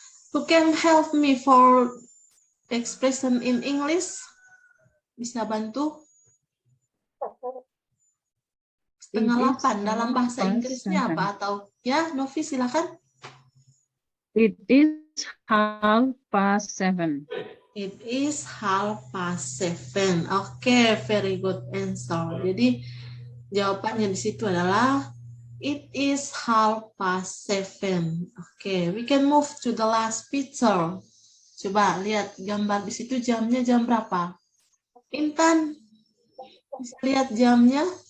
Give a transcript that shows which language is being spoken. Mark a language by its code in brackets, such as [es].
[en] Who can help me for expression in English? [id] Bisa bantu? 7:30 dalam bahasa Inggrisnya apa? Atau ya, Novi silakan. [en] It is 7:30. It is 7:30. Oke, very good answer. [id] Jadi jawabannya di situ adalah [en] it is 7:30. Oke, we can move to the last picture. [id] Coba lihat gambar di situ jamnya jam berapa? Intan, bisa lihat jamnya?